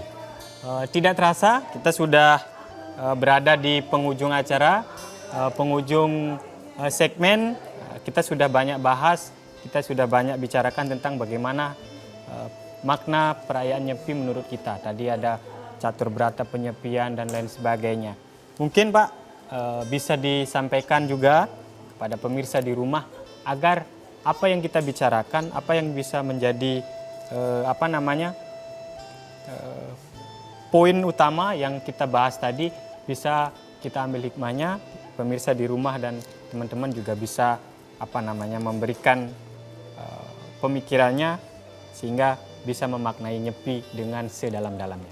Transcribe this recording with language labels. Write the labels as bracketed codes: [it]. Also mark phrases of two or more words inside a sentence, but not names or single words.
[id] Tidak terasa kita sudah berada di penghujung acara, penghujung segmen. Kita sudah banyak bahas, kita sudah banyak bicarakan tentang bagaimana makna perayaan Nyepi menurut kita. Tadi ada catur berata penyepian dan lain sebagainya. Mungkin Pak bisa disampaikan juga kepada pemirsa di rumah agar apa yang kita bicarakan, apa yang bisa menjadi poin utama yang kita bahas tadi bisa kita ambil hikmahnya, pemirsa di rumah dan teman-teman juga bisa memberikan pemikirannya sehingga bisa memaknai Nyepi dengan sedalam-dalamnya.